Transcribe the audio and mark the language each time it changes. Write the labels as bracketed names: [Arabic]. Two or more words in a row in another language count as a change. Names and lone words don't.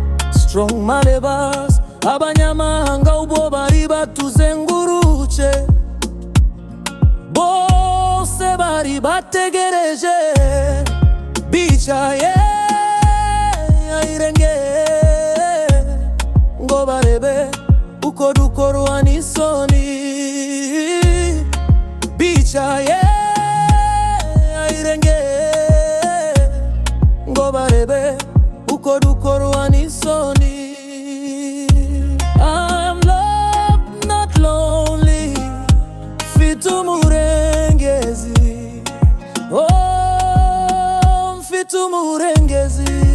[Kinyarwanda] Strong malebas, abanyamahanga ubwo bari batuzengurutse, bose bari bategereje, bicaye ahirengeye ngo barebe uko dukorwa n'isoni. Bicaye ahirengeye ngo barebe uko dukorwa n'isoni. [English] I'm loved, not lonely. [Kinyarwanda] Mfite umurengezi. Oh, mfite umurengezi.